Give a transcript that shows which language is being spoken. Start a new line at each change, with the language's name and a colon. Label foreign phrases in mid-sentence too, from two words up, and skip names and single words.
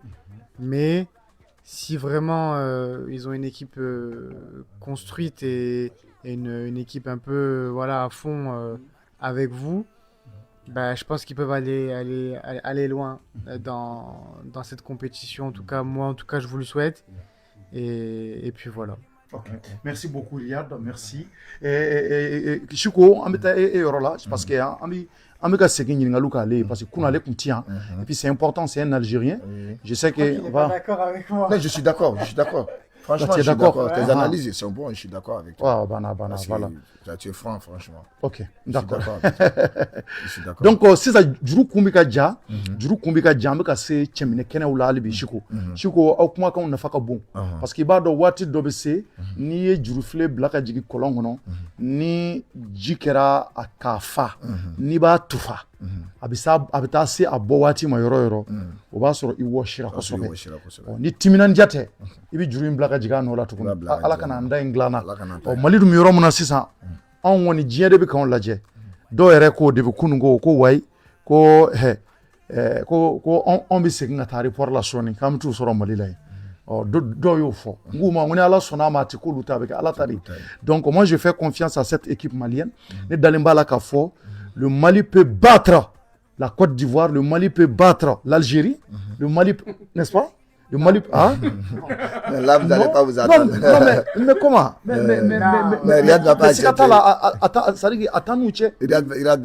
French: Mais si vraiment ils ont une équipe construite et une équipe un peu à fond avec vous, je pense qu'ils peuvent aller loin dans cette compétition. En tout cas, moi, je vous le souhaite. Et puis voilà. Okay. Merci beaucoup Riyad, merci. Chiko, on là parce que on
Bambara: ka segin ɲininkaliw k'ale
French: parce que
Bambara: kunale kun
French: tient et puis c'est important, c'est un Algérien. Je sais que pas d'accord avec moi. Non, je suis d'accord. Franchement, je suis d'accord. Tes analyses sont bonnes, je suis d'accord avec toi. Voilà. Tu es franc, franchement. Ok, d'accord. Je suis d'accord.
Bambara: Donc,
French: si ça
Bambara: juru kumbi ka ja, an bɛ ka se cɛminɛ kɛnɛw la hali bi Siko. Siko aw kumakanw nafa ka bon. Parce que i b'a dɔn waati dɔ bɛ se n'i ye jurufile bila ka jigin kɔlɔn kɔnɔ, ni ji kɛra k'a fa, n'i b'a tufa, a bɛ taa se a bɔ waati ma yɔrɔ yɔrɔ, o b'a sɔrɔ i wɔsira kosɛbɛ. Ni timinandiya tɛ, i bɛ juru in bila ka jigin a nɔ la tuguni. Ala kana an da in dilan na. Mali dun bɛ yɔrɔ min na sisan, anw kɔni diɲɛ de bɛ k'anw lajɛ. Dɔw yɛrɛ ko de bɛ kunun ko wayi ko anw bɛ segin ka taa aéroport la sɔɔni k'an bɛ t'u sɔrɔ Mali la yen. Dɔw y'o fɔ. N k'u ma ko ni Ala sɔnn'a ma a tɛ k'olu ta bɛ kɛ Ala ta de.
French: Donc moi je fais confiance à cette équipe malienne.
Bambara: Ne dalen b'a la k'a fɔ
French: le Mali peut battre la Côte d'Ivoire, le Mali peut battre l'Algérie, le Mali, n'est-ce pas? Le Mali, hein? Là, vous n'allez pas vous attendre. Non, mais comment? Mais Riyad va pas accepter. Riyad